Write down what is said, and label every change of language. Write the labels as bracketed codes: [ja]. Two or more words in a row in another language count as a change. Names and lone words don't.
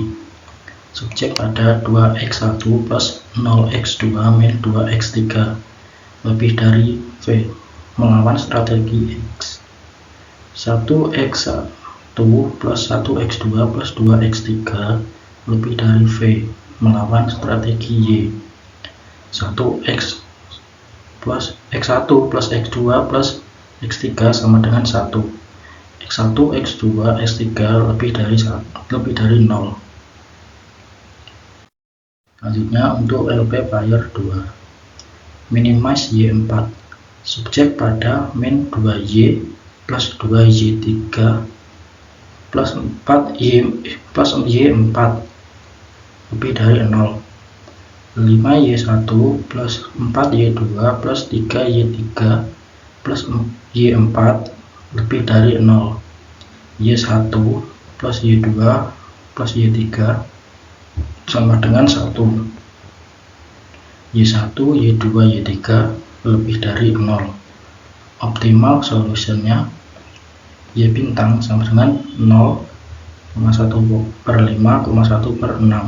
[id] Subjek pada 2x1 plus 0x2 min 2x3 lebih dari V melawan strategi X. 1x1 plus 1x2 plus 2x3 lebih dari V melawan strategi Y. 1x plus x1 plus x2 plus x3 sama dengan 1. x1, x2, x3 lebih dari 0. Selanjutnya untuk [en] LP player 2, minimize Y4. [id] Subjek pada min 2Y plus 2Y3 plus 4Y4 lebih dari 0. 5Y1 plus 4Y2 plus 3Y3 plus Y4 lebih dari 0. Y1 plus Y2 plus Y3 sama dengan 1. Y1, Y2, Y3 lebih dari 0. [en] Optimal solutionnya [id] Y bintang sama dengan 0,1/5,1/6.